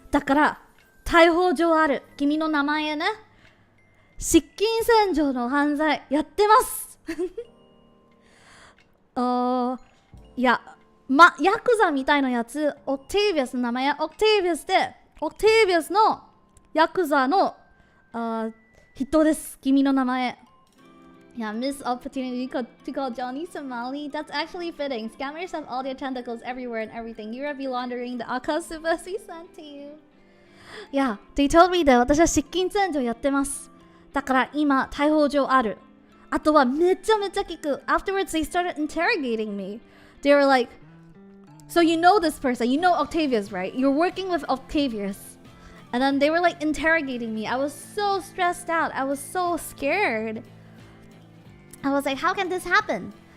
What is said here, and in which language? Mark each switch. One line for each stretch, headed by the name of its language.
Japanese: だから逮捕状ある。君の名前ね。失金洗浄の犯罪やってます。いや、ヤクザみたいなやつ、オクテイビアスの名前、オクテイビアスで、オクテイビアスのヤクザの人です。君の名前。
English: Yeah, missed opportunity to call Johnny Somali. That's actually fitting. Scammers have all their tentacles everywhere and everything. Yura be laundering the Akasubas we sent to you. Yeah, they told me that
Japanese: 私は失金洗浄やってます。だから今、逮捕状ある。あとはめちゃめちゃ聞く。
English: Afterwards, they started interrogating me. They were like, so you know this person, you know Octavius, right? You're working with Octavius. And then they were like interrogating me. I was so stressed out. I was so scared. I was like, how can this happen?